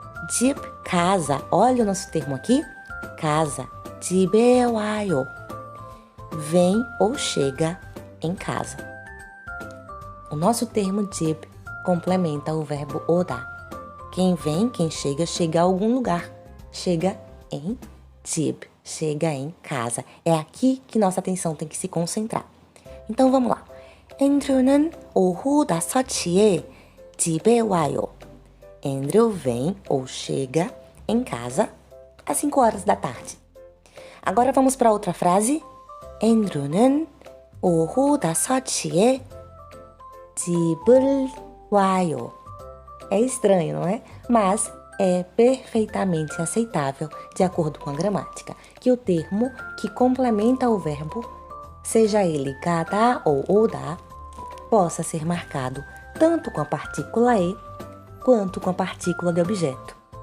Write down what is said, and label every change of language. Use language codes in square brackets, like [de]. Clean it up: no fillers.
[pt] 집, casa, olha o nosso termo aqui, casa, [ko] 집에 와요, [pt] vem ou chega em casa. O nosso termo 집 complementa o verbo 오다. Quem vem, quem chega, chega a algum lugar. Chega em 집, chega em casa. É aqui que nossa atenção tem que se concentrar. Então vamos lá. [ko] Andrew는 오후 5시에 집에 와요. [pt] Andrew vem ou chega em casa às 5 horas da tarde. Agora vamos para outra frase. [ko] Andrew는 오후 5시에 집을 와요. [pt] É estranho, não é? Mas é perfeitamente aceitável de acordo com a gramática, que o termo que complementa o verbo, seja ele 가다 ou 오다, possa ser marcado tanto com a partícula E quanto com a partícula de objeto.